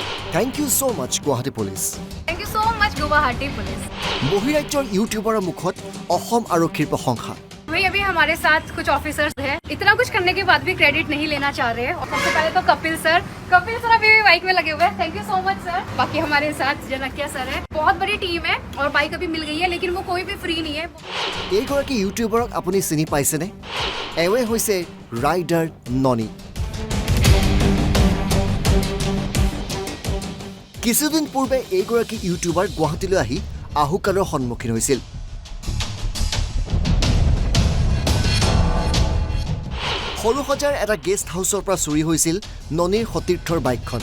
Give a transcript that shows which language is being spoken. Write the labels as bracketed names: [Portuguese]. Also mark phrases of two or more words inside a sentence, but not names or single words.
[English] Thank you so much, Guwahati Police. Thank you so much, Guwahati Police. [Assamese] বহিৰাজ্যৰ ইউটিউবাৰৰ মুখত অসম আৰক্ষীৰ প্ৰশংসা। [Hindi] भाई अभी हमारे साथ कुछ ऑफिसर्स हैं। इतना कुछ करने के बाद भी क्रेडिट नहीं लेना चाह रहे हैं। और सबसे पहले तो कपिल सर अभी भी बाइक में लगे हुए हैं। [English] Thank you so much sir. [Hindi] बाकी हमारे साथ जनकिया सर है। बहुत बड़ी टीम है और बाइक अभी मिल गई है, लेकिन वो कोई भी फ्री नहीं है। [Assamese] এইগৰাকী ইউটিউবাৰক আপুনি চিনি পাইছেনে? এৱে হৈছে ৰাইডাৰ ননী। কিছুদিন পূৰ্বে এইগৰাকী ইউটিউবাৰ গুৱাহাটীলৈ আহি আহুকালৰ সন্মুখীন হৈছিল। সৰুসজাৰ এটা গেষ্ট হাউচৰ পৰা চুৰি হৈছিল ননীৰ সতীৰ্থৰ বাইকখন।